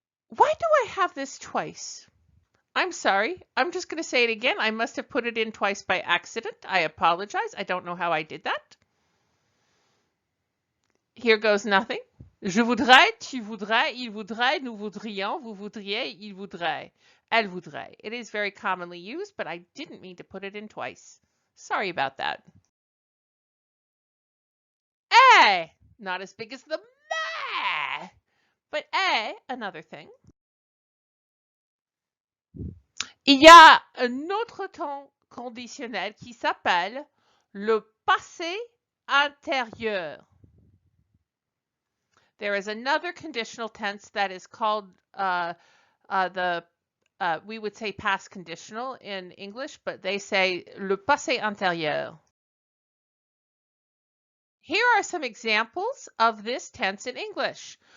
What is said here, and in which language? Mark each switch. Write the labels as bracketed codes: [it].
[en] Why do I have this twice? I'm sorry. I'm just going to say it again. I must have put it in twice by accident. I apologize. I don't know how I did that. Here goes nothing. [fr] Je voudrais, tu voudrais, il voudrait, nous voudrions, vous voudriez, il voudrait, elle voudrait. [en] It is very commonly used, but I didn't mean to put it in twice. Sorry about that. Eh, not as big as the meh, but another thing. [fr] Il y a un autre temps conditionnel qui s'appelle le passé antérieur. [en] There is another conditional tense that is called the we would say past conditional in English, but they say le passé antérieur. Here are some examples of this tense in English.